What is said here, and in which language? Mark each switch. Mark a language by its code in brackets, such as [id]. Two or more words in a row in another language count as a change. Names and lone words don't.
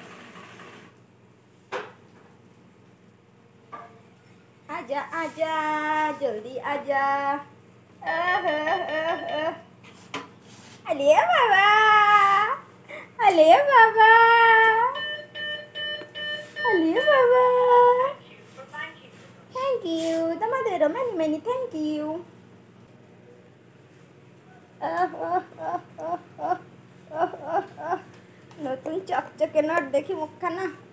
[hi] आजा आजा जल्दी आजा। अले बाबा, अले बाबा, अले बाबा। [en] thank you, তোমাদেরও many many thank you। [bn] নতুন চকচকে নোট দেখি মুখখানা।